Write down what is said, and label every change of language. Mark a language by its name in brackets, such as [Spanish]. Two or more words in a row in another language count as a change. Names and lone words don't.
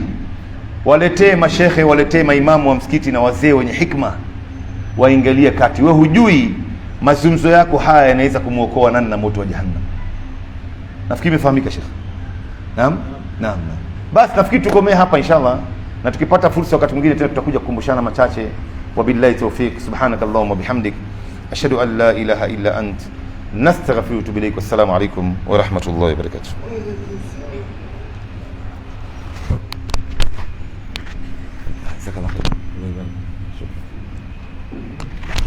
[Swahili] Waletee mashehe, waletee maimamu wa msikiti na wazee wenye hikma, waingalie kati. Wewe hujui mazungumzo yako haya yanaweza kumuokoa nani na moto wa jahannam. Nafikiri imefahamika Sheikh. Naam. Basi nafikiri tukomee hapa inshallah, na tukipata fursa wakati mwingine tena tutakuja kukumbushana machache. [Arabic] وبالله التوفيق. سبحانك اللهم بحمدك أشهد أن لا إله إلا أنت أستغفرك وأتوب إليك. والسلام عليكم ورحمة الله وبركاته. جزاك الله خير.